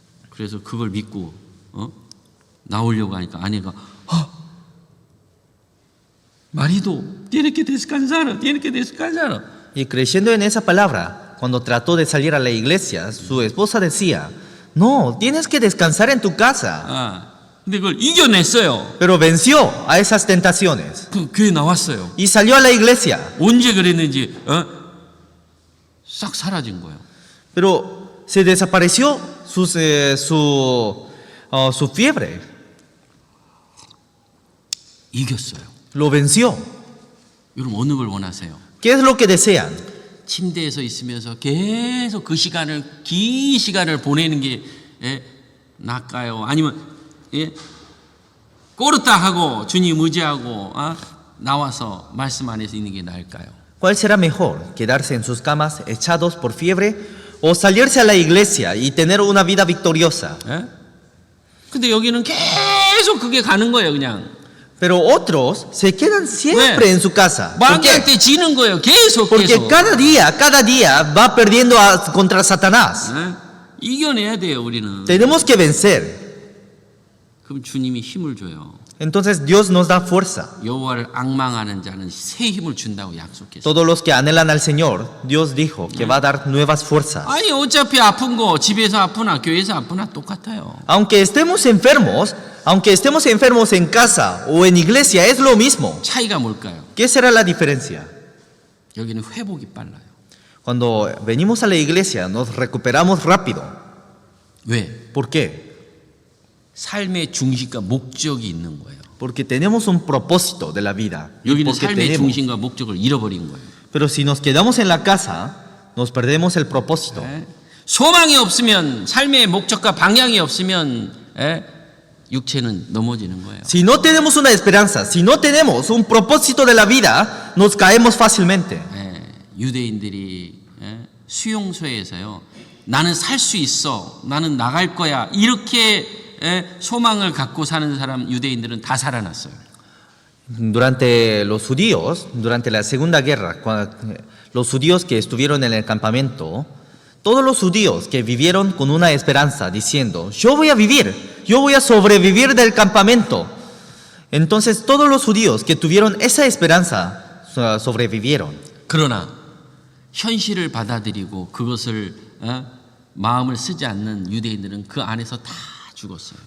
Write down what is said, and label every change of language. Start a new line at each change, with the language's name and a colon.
Korean: 그래서 그걸 믿고 나오려고 하니까 아내가
Spanish: marido, tiene que descansar. y creyendo en esa palabra, cuando trató de salir a la iglesia, su esposa decía, no, tienes que descansar en tu casa.
Korean: 근데 그걸 이겨냈어요.
Spanish: Pero venció a esas tentaciones
Korean: 그 교회 나왔어요.
Spanish: y salió a la iglesia.
Korean: 언제 그랬는지 싹 사라진 거예요.
Spanish: Pero se desapareció su fiebre.
Korean: 이겼어요.
Spanish: Lo venció.
Korean: 여러분 어느 걸 원하세요?
Spanish: ¿Qué es lo que desean?
Korean: 침대에서 있으면서 계속 긴 시간을 보내는 게 낫까요? 아니면 꼬르따 하고 주님 의지하고 나와서 말씀 안에서 있는 게 나을까요?
Spanish: ¿Cuál será mejor? ¿Quedarse en sus camas echados por fiebre o salirse a la iglesia y tener una vida victoriosa?
Korean: 근데 여기는 계속 그게 가는 거예요, 그냥.
Spanish: Pero otros se quedan siempre
Korean: 왜?
Spanish: en su casa. ¿Por qué?
Korean: 마귀한테 지는 거예요, 계속.
Spanish: Porque cada día va perdiendo contra Satanás.
Korean: 이겨내야 돼요, 우리는.
Spanish: Tenemos que vencer.
Korean: 그럼 주님이 힘을 줘요.
Spanish: Entonces Dios nos da fuerza.
Korean: 여호와를 앙망하는 자는 새 힘을 준다고 약속했어요.
Spanish: Todos los que anhelan al Señor, Dios dijo que va a dar nuevas fuerzas.
Korean: 아니 어차피 아픈 거 집에서 아프나 교회에서 아프나 똑같아요.
Spanish: Aunque estemos enfermos en casa o en iglesia, es lo mismo.
Korean: 차이가 뭘까요?
Spanish: ¿Qué será la diferencia?
Korean: 여기는 회복이 빨라요.
Spanish: Cuando venimos a la iglesia, nos recuperamos rápido.
Korean: 왜?
Spanish: ¿Por qué?
Korean: 삶의 중심과 목적이 있는 거예요.
Spanish: Porque tenemos un propósito de la vida. Y
Korean: 여기는
Spanish: porque
Korean: 삶의
Spanish: tenemos.
Korean: 중심과 목적을 잃어버린 거예요.
Spanish: Pero si nos quedamos en la casa, nos perdemos el propósito.
Korean: 소망이 없으면 삶의 목적과 방향이 없으면 육체는 넘어지는 거예요.
Spanish: Si no tenemos una esperanza, si no tenemos un propósito de la vida, nos caemos fácilmente.
Korean: 유대인들이 수용소에서요. 나는 살 수 있어. 나는 나갈 거야. 이렇게 소망을 갖고 사는 사람 유대인들은 다 살아났어요.
Spanish: Durante los judíos, durante la Segunda Guerra, los judíos que estuvieron en el campamento, todos los judíos que vivieron con una esperanza diciendo, yo voy a vivir, yo voy a sobrevivir del campamento. Entonces todos los judíos que tuvieron esa esperanza sobrevivieron.
Korean: 그러나 현실을 받아들이고 그것을 마음을 쓰지 않는 유대인들은 그 안에서 다 죽었어요.